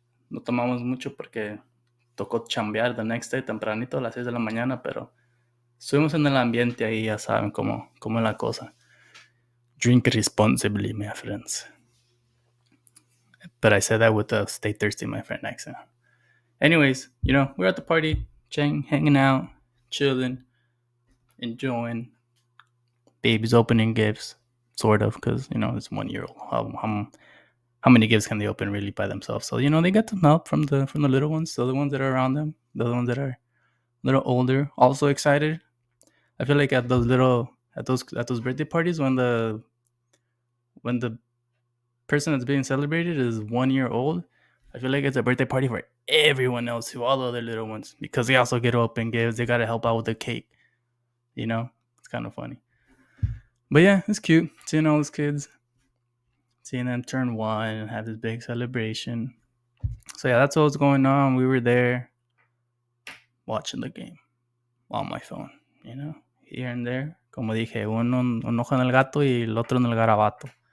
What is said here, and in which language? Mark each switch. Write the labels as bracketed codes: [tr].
[es] No tomamos mucho porque tocó chambear [en] the next day [es] tempranito a las 6 de la mañana, pero estuvimos en el ambiente ahí, ya saben cómo es la cosa. [en] Drink responsibly, my friends. But I said that with a stay thirsty, my friend accent. Anyways, we're at the party, hanging out, chilling, enjoying. Babies opening gifts, sort of, because, it's 1 year old. How many gifts can they open really by themselves? So, they get some help from the little ones, the ones that are around them, the ones that are a little older, also excited. I feel like at those birthday parties when the person that's being celebrated is 1 year old, I feel like it's a birthday party for everyone else too, all the other little ones, because they also get to open gifts. They gotta help out with the cake. It's kind of funny. But yeah, it's cute seeing all those kids, seeing them turn 1 and have this big celebration. So yeah, that's what was going on. We were there watching the game on my phone, here and there. [es] Como dije, un ojo en el gato y el otro en el garabato.